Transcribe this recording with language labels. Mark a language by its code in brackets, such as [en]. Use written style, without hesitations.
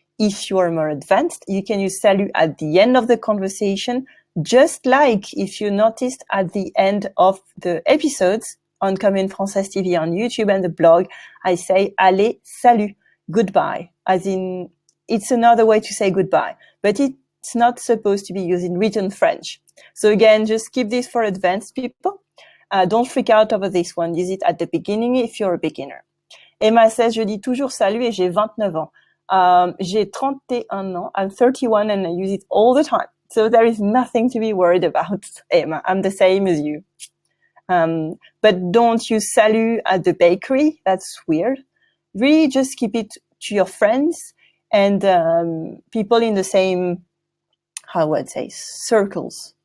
[en] If you are more advanced, you can use salut at the end of the conversation, just like if you noticed at the end of the episodes on Comme une Française TV on YouTube and the blog, I say [fr] allez, salut, [en] goodbye, as in it's another way to say goodbye, but it's not supposed to be used in written French. So again, just keep this for advanced people. Don't freak out over this one. Use it at the beginning if you're a beginner. Emma says, [fr] je dis toujours salut et j'ai 29 ans. J'ai 31 ans. [en] I'm 31 and I use it all the time. So there is nothing to be worried about, Emma. I'm the same as you. But don't use salut at the bakery. That's weird. Really just keep it to your friends and people in the same, how would I say, circles.